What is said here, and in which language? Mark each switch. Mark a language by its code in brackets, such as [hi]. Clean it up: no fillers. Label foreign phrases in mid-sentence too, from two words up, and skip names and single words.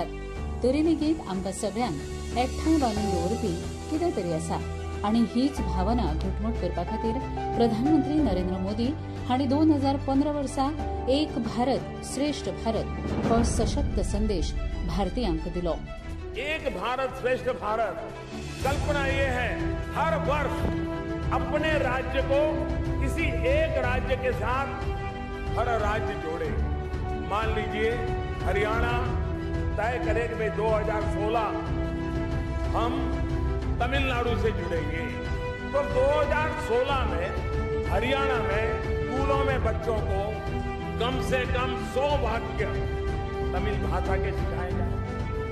[kok] तरी लेगीत आमकां सगळ्यांक एकठांय बांदून दवरपी कितें तरी आसा. आनी हीच भावना घटमूट करपा खातीर प्रधानमंत्री नरेंद्र मोदी हांणी 2015 वर्सा एक भारत श्रेष्ठ भारत हो सशक्त संदेश भारतीयांक दिलो. [hi] एक भारत श्रेष्ठ भारत कल्पना ये है हर वर्ष अपने राज्य को किसी एक राज्य के साथ हर राज्य जोड़े. मान लीजिए हरियाणा तय करे कि 2016 हम तमिलनाडु से जुड़ेंगे, तो 2016 में हरियाणा में स्कूलों में बच्चों को कम से कम 100 वाक्य तमिल भाषा के सिखाए जाए.